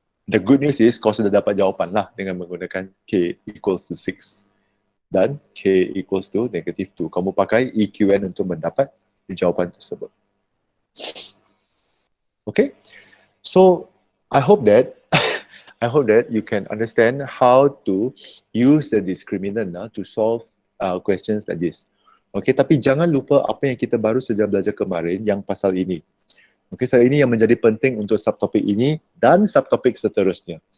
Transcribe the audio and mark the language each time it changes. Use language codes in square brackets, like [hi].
[en] The good news is [ms] kau sudah dapat jawapan lah dengan menggunakan [en] K equals to 6 dan K equals to negative 2. [ms] Kamu pakai EQN untuk mendapat jawapan tersebut. [en] Okay, so I hope that you can understand how to use the discriminant to solve questions like this. [ms] Okay, tapi jangan lupa apa yang kita baru saja belajar kemarin yang pasal ini. Okay, so ini yang menjadi penting untuk subtopik ini dan subtopik seterusnya.